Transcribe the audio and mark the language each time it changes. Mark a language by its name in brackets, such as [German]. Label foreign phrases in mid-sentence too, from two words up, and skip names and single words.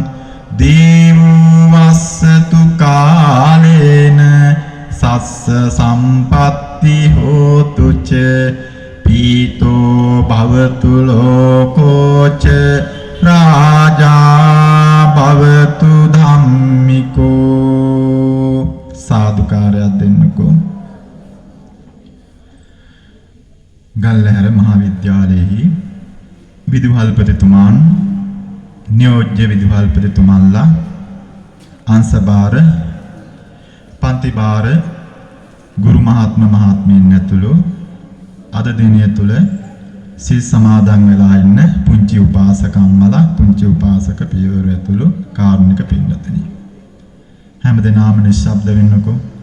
[Pali] දේවවස්සතු කාලේන සස්ස සම්පත්ති හෝතු ච පීතෝ භවතු ලෝකෝ ච රාජා භවතු ධම්මිකෝ [Sinhala] සාදුකාරයක් දෙන්නකෝ ගල්ලහැර මහාවිද්‍යාලයේහි විදුහල්පතිතුමාන් නියෝජ්‍ය විදුහල්පතිතුමන්ලා අංශභාර පන්තිභාර ගුරු මහත්ම මහත්මීන් ඇතුළු අද දිනය තුල සිල් සමාදන් වෙලා ඉන්න පුංචි උපාසකම්මලා පුංචි උපාසක පියවරු ඇතුළු කාරුණික පින්වත්නි හැමදෙනාම නිශ්ශබ්ද වෙන්නකෝ